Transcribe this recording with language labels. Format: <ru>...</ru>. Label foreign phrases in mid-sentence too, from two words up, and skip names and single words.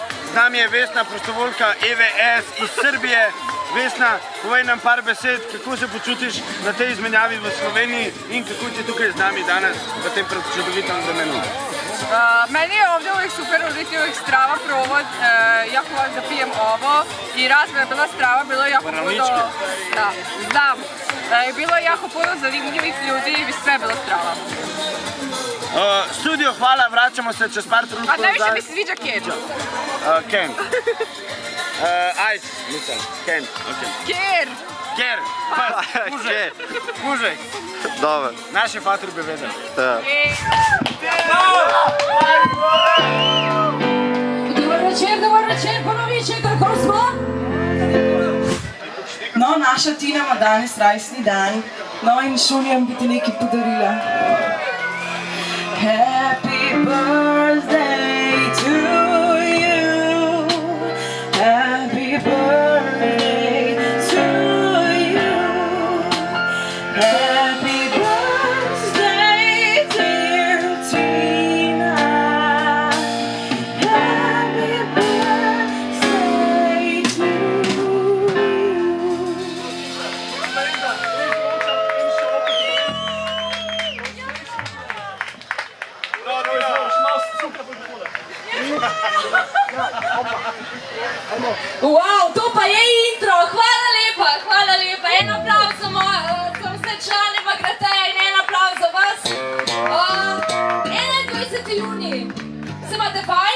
<sl>Z nami je Vesna, prostovoljka EVS iz Srbije. Vesna, povej nam par besed, kako se počutiš na tej izmenjavi v Sloveniji in kako ti je tukaj z nami danes v tem čudovitem vremenu.</sl> <hr>Meni je ovdje uvijek super, ovdje je uvijek strava provod, jako vam zapijem ovo i razmjena je bila strava, bilo je jako puno, da, znam, je bilo jako puno zanimljivih ljudi i sve je bilo strava.</hr> <sl>Studio, hvala, vračamo se čez par trenutkov.</sl> <hr>A najviše mi se sviđa Ken. Ken. Ajde, mislim, Ken.</hr> <sl>Ker. Ker. Kužek. Kužek. Dobro. Naši fatri bi vedeli. Dobar večer, ponoviče, kako smo? No, naša Tina ima danes rojstni dan, no in Šulijam bi ti nekaj podarila.</sl> <en>Happy birthday to you, happy birthday to you, happy birthday dear Tina, happy birthday to you.</en> <sl>Wow, to pa je intro, hvala lepa, hvala lepa. En aplauz za vse člane Bagrateja in en aplauz za vas. 21. junij, se imate fajn?</sl>